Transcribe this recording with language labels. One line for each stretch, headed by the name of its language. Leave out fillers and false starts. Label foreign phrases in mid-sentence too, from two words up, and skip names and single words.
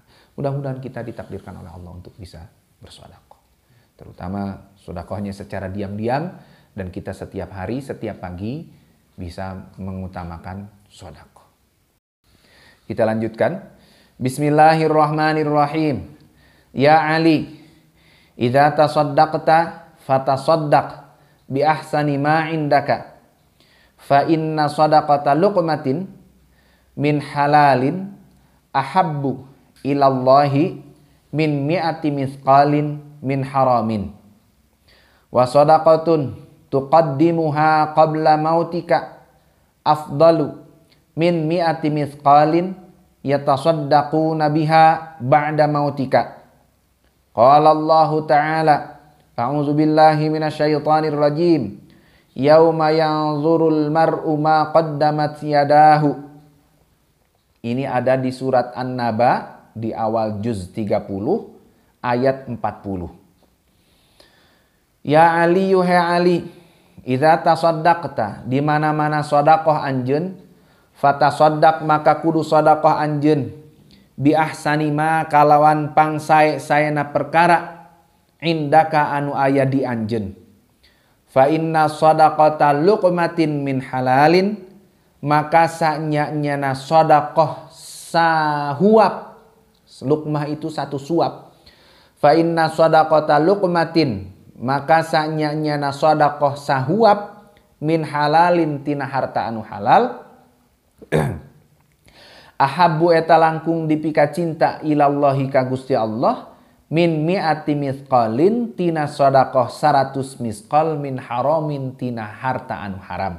Indonesian: Mudah-mudahan kita ditakdirkan oleh Allah untuk bisa bersedekah. Terutama sedekahnya secara diam-diam dan kita setiap hari, setiap pagi bisa mengutamakan sedekah. Kita lanjutkan.
Arabic: بسم الله الرحمن الرحيم. يا علي إذا تصدقت فتصدق بأحسن ما عندك. فإن صدقة لقمة من حلال أحب إلى الله من مائة مثقال من حرام. وصدقة تقدمها قبل موتك أفضل من مائة مثقال يتصدقون بها بعد موتك. قال الله تعالى أعوذ بالله من الشيطان الرجيم. يوم ينظر المرء ما قدمت يداه.
Indonesian: Ini ada di surat An-Naba di awal juz 30 ayat 40.
Arabic: يا علي أيها علي إذا تصدقت,
Sundanese: di mana-mana sedekah anjeun, fatasaddaq maka kudu sedekah anjeun
Arabic: بأحسن ما
Sundanese: kalawan pangsae-saena perkara indaka anu aya di anjeun.
Arabic: فإن صدقة لقمة من حلال,
Sundanese: maka sanya-nyana sedekah sahuap.
Indonesian: Luqmah itu 1 suap.
Arabic: فإن صدقة لقمة,
Sundanese: maka sanya-nyana sedekah sahuap
Arabic: من حلال
Sundanese: tina harta anu halal. Ahabbu eta langkung dipika cinta ilallahi ka Gusti Allah
Arabic: من مائة مثقال
Sundanese: tina sedekah 100 misqal
Arabic: من حرام
Sundanese: tina harta anu haram.